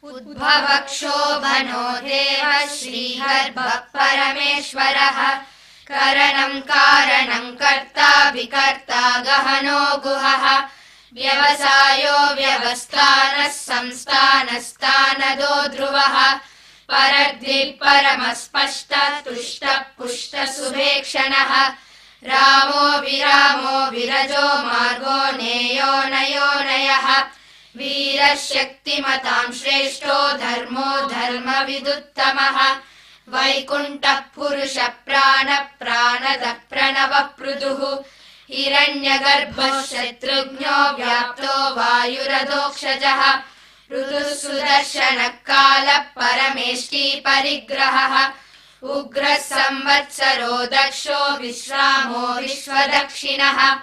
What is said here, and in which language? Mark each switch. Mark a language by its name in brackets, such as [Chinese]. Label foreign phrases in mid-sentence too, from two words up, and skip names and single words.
[Sanskrit] ఉద్భవక్షోభనో దేవ శ్రీగర్భ పరమేశ్వరః కరణం కారణం కర్తా వికర్తా గహనో గుహః వ్యవసాయో వ్యవస్థానః సంస్థానస్థానదో ధ్రువః పరద్విః పరమస్పష్ట తుష్ట పుష్ట శుభేక్షణః రామో విరామో విరజో మార్గో నేయో నయోనయః వీరశక్తిమతాం శ్రేష్టో ధర్మో ధర్మ విదుత్తమః వైకుంఠః పురుష ప్రాణ ప్రాణద ప్రణవ పృదుః हिरण्यगर्भः शत्रुघ्नो व्याप्तो वायुरधोक्षजः ऋतुः सुदर्शनः कालः परमेष्टि परिग्रहः उग्रः संवत्सरो दक्षो विश्रामो विश्वदक्षिणः